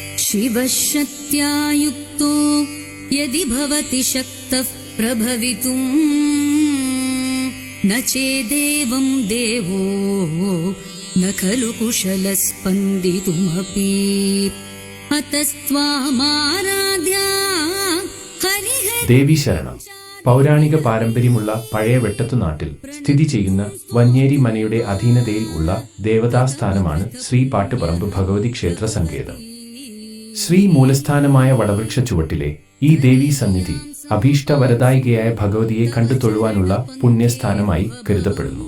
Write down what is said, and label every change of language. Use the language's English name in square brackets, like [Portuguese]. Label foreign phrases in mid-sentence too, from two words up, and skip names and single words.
[Sanskrit] शिवशक्त्या युक्तो यदि भवति शक्तः प्रभवितुम् न चेदेवं देवो न खलु कुशलस्पन्दितुमपि अतस्त्वामाराध्या हरिहर [Malayalam] ദേവി ശരണം. പൗരാണിക പാരമ്പര്യമുള്ള പഴയ വെട്ടത്തുനാട്ടിൽ സ്ഥിതി ചെയ്യുന്ന വന്യേരി മനയുടെ അധീനതയിൽ ഉള്ള ദേവതാസ്ഥാനമാണ് ശ്രീ പാട്ടുപറമ്പ് ഭഗവതി ക്ഷേത്ര സങ്കേതം. ശ്രീ മൂലസ്ഥാനമായ വടവൃക്ഷ ചുവട്ടിലെ ഈ ദേവീ സന്നിധി അഭീഷ്ടവരദായികയായ ഭഗവതിയെ കണ്ടു തൊഴുവാനുള്ള പുണ്യസ്ഥാനമായി കരുതപ്പെടുന്നു.